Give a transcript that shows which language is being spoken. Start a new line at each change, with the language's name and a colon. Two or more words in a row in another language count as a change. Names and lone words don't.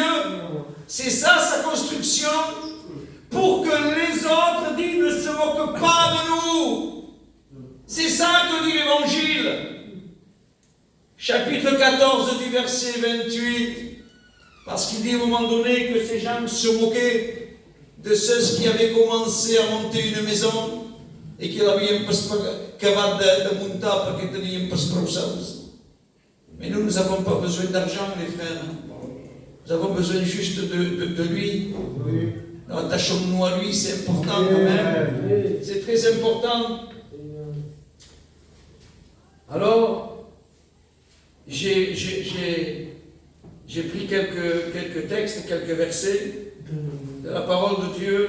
French: C'est ça sa construction? Pour que les autres disent, ne se moquent pas de nous. C'est ça que dit l'Évangile. Chapitre 14 du verset 28. Parce qu'il dit à un moment donné que ces gens se moquaient de ceux qui avaient commencé à monter une maison.
Catalan: et que l'havíem pas acabat de muntar perquè teníem pas prou sous.
French: Mais nous n'avons pas besoin d'argent, les frères. Nous avons besoin juste de lui. Attachons-nous à lui, c'est important quand même. C'est très important. Alors, j'ai pris quelques textes, quelques versets de la parole de Dieu.